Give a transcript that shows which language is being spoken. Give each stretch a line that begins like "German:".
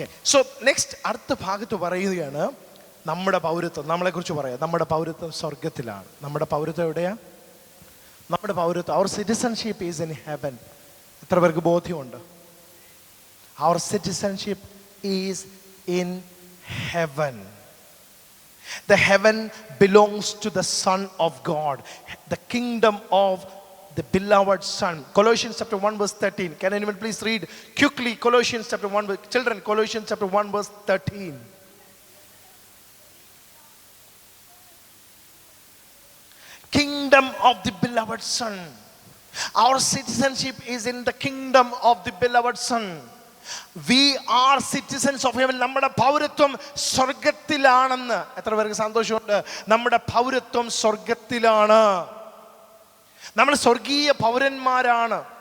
English: So next
Malayalam: അടുത്ത ഭാഗത്ത് പറയുകയാണ് നമ്മുടെ പൗരത്വം, നമ്മളെക്കുറിച്ച് പറയാം. നമ്മുടെ പൗരത്വം സ്വർഗത്തിലാണ്. നമ്മുടെ പൗരത്വം എവിടെയാ? നമ്മുടെ പൗരത്വം,
English: our citizenship is in heaven.
Malayalam: എത്ര പേർക്ക് ബോധ്യമുണ്ട്?
English: Our citizenship is in heaven. The heaven belongs to the Son of God, the kingdom of the beloved Son. Colossians chapter 1 verse 13. Can anyone please read quickly Colossians chapter 1? Children, Colossians chapter 1 verse 13. Kingdom of the beloved Son. Our citizenship is in the kingdom of the beloved Son. We are citizens of heaven.
Malayalam: നമ്മുടെ പൗരത്വം സ്വർഗത്തിലാണെന്ന് എത്ര പേർക്ക് സന്തോഷമുണ്ട്? നമ്മുടെ പൗരത്വം സ്വർഗത്തിലാണ്. നമ്മൾ സ്വർഗീയ പൗരന്മാരാണ്.